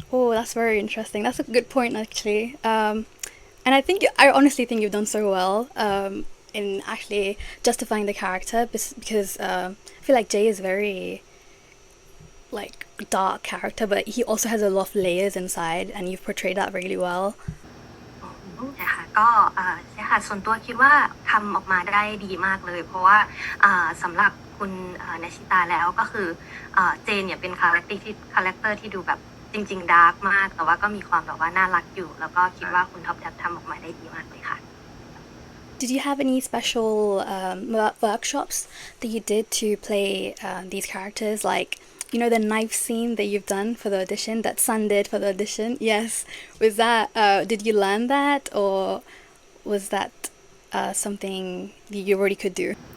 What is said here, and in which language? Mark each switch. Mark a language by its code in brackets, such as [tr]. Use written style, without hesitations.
[en] Oh, that's very interesting. That's a good point, actually. And I honestly think you've done so well in actually justifying the character because I feel like Jay is very like dark character, but he also has a lot of layers inside, and you've portrayed that really well. [th] ใช่ค่ะก็ใช่ค่ะส่วนตัวคิดว่าทำออกมาได้ดีมากเลยเพราะว่าสำหรับคุณนาชิตาแล้วก็คือเจนเนี่ยเป็นคาแรคเตอร์ที่ดูแบบจริงๆดาร์กมากแต่ว่าก็มีความแบบว่าน่ารักอยู่แล้วก็คิดว่าคุณท็อปแท็บทำออกมาได้ดีมากเลยค่ะ [en] Did you have any special workshops that you did to play these characters, like the knife scene that you've done for the audition, that Sun did for the audition? Yes, was that did you learn that, or was that something that you already could do?